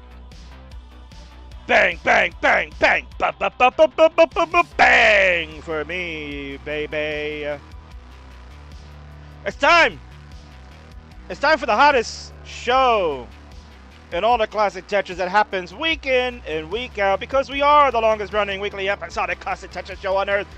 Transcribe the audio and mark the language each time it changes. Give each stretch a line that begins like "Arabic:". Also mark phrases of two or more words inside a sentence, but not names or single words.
English: Bang, bang, bang, bang, ba ba ba ba ba ba ba ba bang for me, baby. It's time. It's time for the hottest show in all the classic Tetris that happens week in and week out because we are the longest running weekly episodic classic Tetris show on earth.